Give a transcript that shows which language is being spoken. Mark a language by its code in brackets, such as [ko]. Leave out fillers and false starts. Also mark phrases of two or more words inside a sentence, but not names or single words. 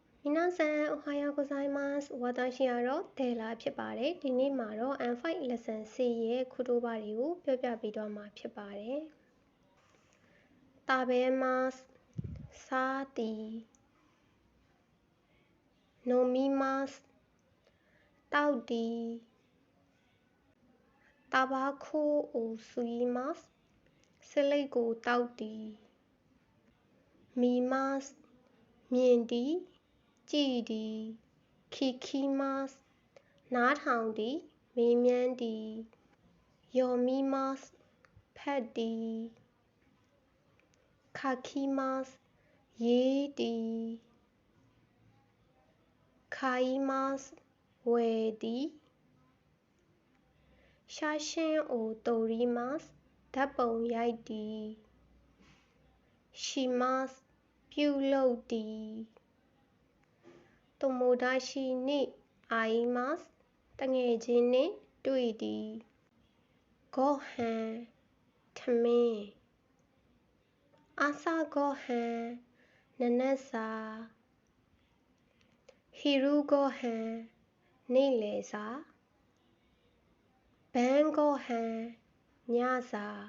[ja] 皆さんおはようございます。 [my] 私ကတော့ဒေလာဖြစ်ပါတယ်။ဒီနေ့မှာတော့ N5 lesson 4ရဲ့ခုတို့ဘာတွေကိုပြောပြပေးတော့မှာဖြစ်ပါတယ်။食べます、 စားသည် [ja] 飲みます、 [my] တောက်သည် [ja] タバコを吸います、 [my] ဆေးလိပ်ကိုတောက်သည်見ます、 မြင်သည်ကြည့်သည်聞きますနားထောင်သည်မေးမြန်းသည်読みますဖတ်သည် 書きますရေးသည်買いますဝယ်သည် [ja] 写真を撮ります [my] ဓာတ်ပုံရိုက်သည်しますပြုလုပ်သည် [ja] 友達に会います [my] တငယ်ချင်းနှင့်တွေ့သည်ご飯ထမင်း朝ご飯နံနက်စာ昼ご飯နေ့လယ်စာ晩ご飯ညစာ